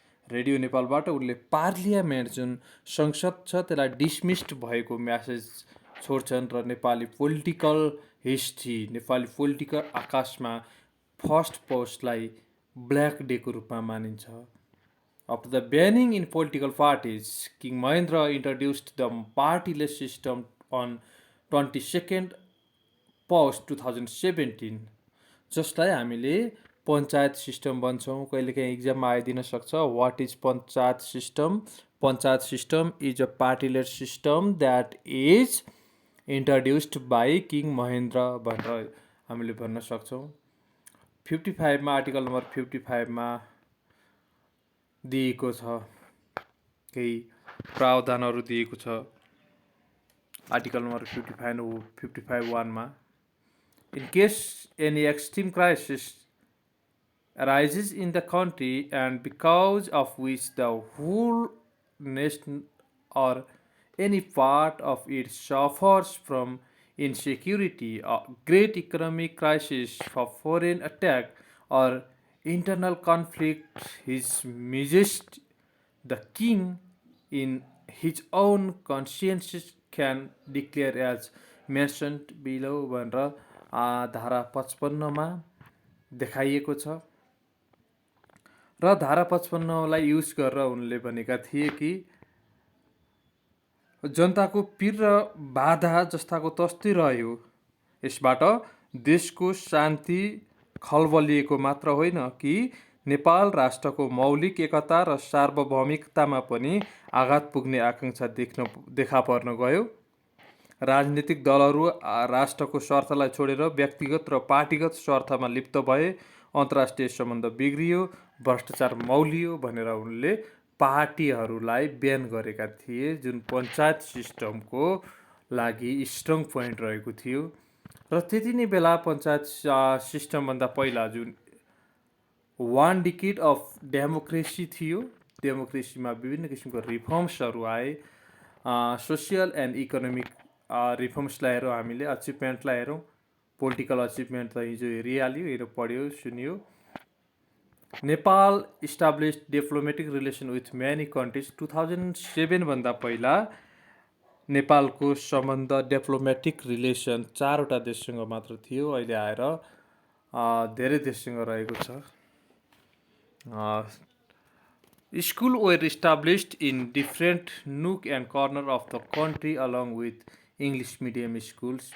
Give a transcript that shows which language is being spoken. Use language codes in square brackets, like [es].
[ne] Radio नेपालबाट उनले parliament जुन संसद छ त्यसलाई डिसमिस्ड भएको म्यासेज छोड्छन् र Nepali political history, Nepali political आकाशमा फर्स्ट पोस्टलाई ब्ल्याक डेको रूपमा मानिन्छ. [en] After the banning in political parties, King Mahendra introduced the partyless system on 22nd Post 2017. [ne] जसलाई हामीले पञ्चायत सिस्टम भन्छौँ. कहिलेकाहीँ इक्जाममा आइदिन सक्छ. [en] What is panchayat system? Panchayat system is a partyless system that is introduced by king Mahendra [ne] भनेर हामीले भन्न सक्छौँ. 55 मा आर्टिकल नम्बर 55 मा दिएको छ, केही प्रावधानहरू दिएको छ. [en] article number 55(1) मा in case any extreme crisis arises in the country and because of which the whole nation or any part of it suffers from insecurity, a great economic crisis, for foreign attack or internal conflict, his majesty the king in his own conscience can declare as mentioned below [ne] भनेर धारा 55 मा देखाइएको छ. र धारा 55 लाई use गरेर उनले भनेका थिए कि जनताको पीर र बाधा जस्ताको तस्तै रह्यो. यसबाट देशको शान्ति खलबलिएको मात्र होइन कि नेपाल राष्ट्रको मौलिक एकता र सार्वभौमिकतामा पनि आघात पुग्ने आकांक्षा देखा पर्न गयो. राजनीतिक दलहरू राष्ट्रको स्वार्थलाई छोडेर व्यक्तिगत र पार्टीगत स्वार्थमा लिप्त भए, अन्तर्राष्ट्रिय सम्बन्ध बिग्रियो, भ्रष्टाचार मौलियो भनेर उनले पार्टीहरूलाई ब्यान गरेका थिए, जुन पञ्चायत सिस्टमको लागि स्ट्रङ पोइन्ट रहेको थियो. र त्यति नै बेला पञ्चायत सिस्टमभन्दा पहिला जुन 1 डिकेड अफ डेमोक्रेसी थियो, डेमोक्रेसीमा विभिन्न किसिमको रिफर्म्सहरू आए. सोसियल एन्ड इकोनोमिक रिफर्म्सलाई हेरौँ, हामीले अचिभमेन्टलाई हेरौँ. पोलिटिकल अचिभमेन्ट त हिजो हेरिहाल्यो, हेरेर पढ्यो, सुन्यो. [en] Nepal established diplomatic relation with many countries. [ne] 2007 भन्दा पहिला नेपालको सम्बन्ध डिप्लोमेटिक रिलेसन 4वटा देशसँग मात्र थियो. अहिले आएर धेरै देशसँग रहेको छ. [en] School were established in different nook and corner of the country along with English medium schools.